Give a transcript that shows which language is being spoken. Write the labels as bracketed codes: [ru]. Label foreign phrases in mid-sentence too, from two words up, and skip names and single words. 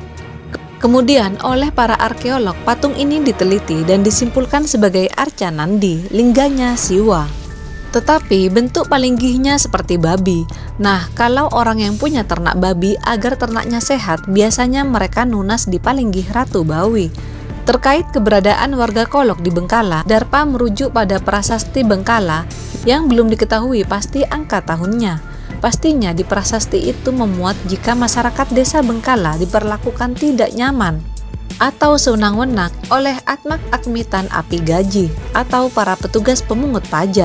[id] Kemudian oleh para arkeolog, patung ini diteliti dan disimpulkan sebagai Arca Nandi, lingganya Siwa. Tetapi bentuk palinggihnya seperti babi. Nah, kalau orang yang punya ternak babi agar ternaknya sehat, biasanya mereka nunas di palinggih Ratu Bawi. Terkait keberadaan warga Kolok di Bengkala, Darpa merujuk pada prasasti Bengkala yang belum diketahui pasti angka tahunnya. Pastinya di prasasti itu memuat jika masyarakat desa Bengkala diperlakukan tidak nyaman atau sewenang-wenang oleh Atmak Akmitan Api Gaji atau para petugas pemungut pajak.